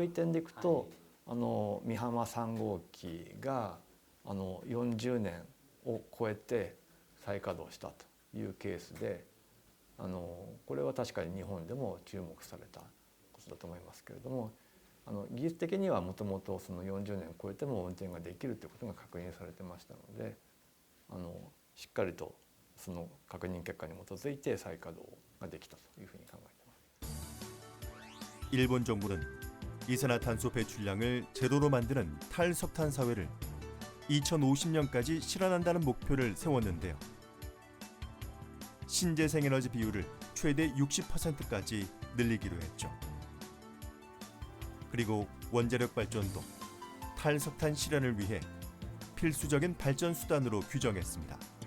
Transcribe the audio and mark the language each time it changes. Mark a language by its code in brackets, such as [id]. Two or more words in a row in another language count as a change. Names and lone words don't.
[ja] いう点でいくと、美浜3号機が40年を超えて再稼働したというケースで、これは確かに日本でも注目されたことだと思いますけれども、技術的にはもともとその40年を超えても運転ができるということが確認されてましたので、しっかりとその確認結果に基づいて再稼働ができたというふうに考えています。 [ko] 일본 정부는 이산화탄소 배출량을 제로로 만드는 탈석탄 사회를 2050년까지 실현한다는 목표를 세웠는데요. 신재생에너지 비율을 최대 60%까지 늘리기로 했죠. 그리고 원자력 발전도 탈석탄 실현을 위해 필수적인 발전 수단으로 규정했습니다.